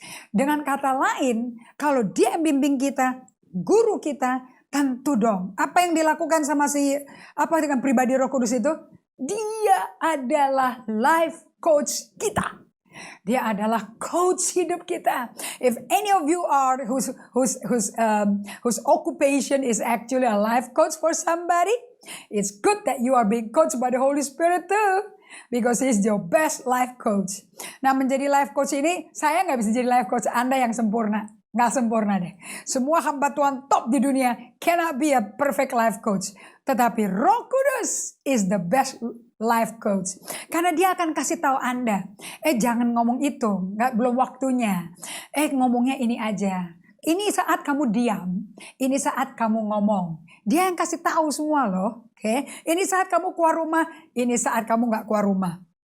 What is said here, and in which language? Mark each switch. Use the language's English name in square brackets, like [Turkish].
[Indonesian] Dengan kata lain, kalau dia bimbing kita, guru kita, tentu dong. Apa yang dilakukan sama dengan pribadi Roh Kudus itu? Dia adalah life coach kita. Dia adalah coach hidup kita. [English] If any of you are whose occupation is actually a life coach for somebody, it's good that you are being coached by the Holy Spirit too. Because He's your best life coach. [Indonesian] Nah, menjadi life coach ini, saya nggak bisa jadi life coach Anda yang sempurna. Nggak sempurna deh. Semua hamba Tuhan top di dunia [English] cannot be a perfect life coach. [Indonesian] Tetapi [English] Roh Kudus is the best life coach. [Indonesian] Karena dia akan kasih tahu Anda, jangan ngomong itu, belum waktunya. Ngomongnya ini aja. Ini saat kamu diam, ini saat kamu ngomong. Dia yang kasih tahu semua loh. Okay? Ini saat kamu keluar rumah, ini saat kamu nggak keluar rumah.